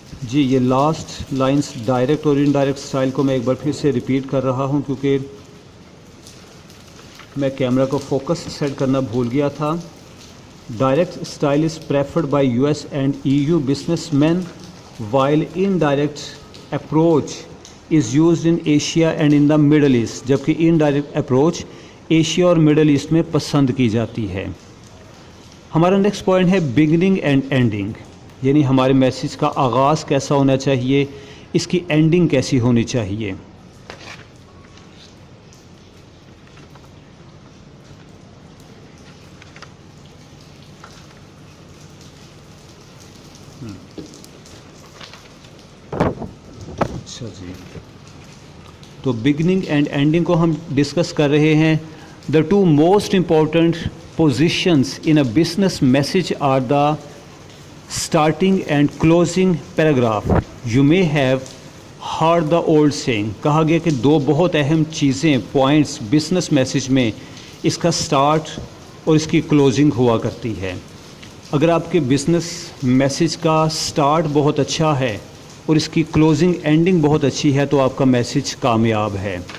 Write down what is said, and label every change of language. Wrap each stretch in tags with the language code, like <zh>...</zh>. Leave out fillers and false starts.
<ur>جی یہ last lines direct اور indirect style کو میں ایک بار پھر سے ریپیٹ کر رہا ہوں کیونکہ میں کیمرہ کو فوکس سیٹ کرنا بھول گیا تھا.</ur> <en>direct style is preferred by US and EU businessmen while indirect approach is used in Asia and in the Middle East,</en> <ur>جبکہ indirect approach ایشیا اور مڈل ایسٹ میں پسند کی جاتی ہے. ہمارا نیکسٹ پوائنٹ ہے بگننگ اینڈ اینڈنگ، یعنی ہمارے میسیج کا آغاز کیسا ہونا چاہیے، اس کی اینڈنگ کیسی ہونی چاہیے. اچھا جی، تو بگننگ اینڈ اینڈنگ کو ہم ڈسکس کر رہے ہیں.</ur> <en>The two most important positions in a business message are the starting and closing paragraph. You may have heard the old saying.</en> <ur>کہا گیا کہ دو بہت اہم چیزیں پوائنٹس بزنس میسیج میں، اس کا اسٹارٹ اور اس کی کلوزنگ ہوا کرتی ہے. اگر آپ کے بزنس میسیج کا اسٹارٹ بہت اچھا ہے اور اس کی کلوزنگ اینڈنگ بہت اچھی ہے تو آپ کا میسیج کامیاب ہے.</ur>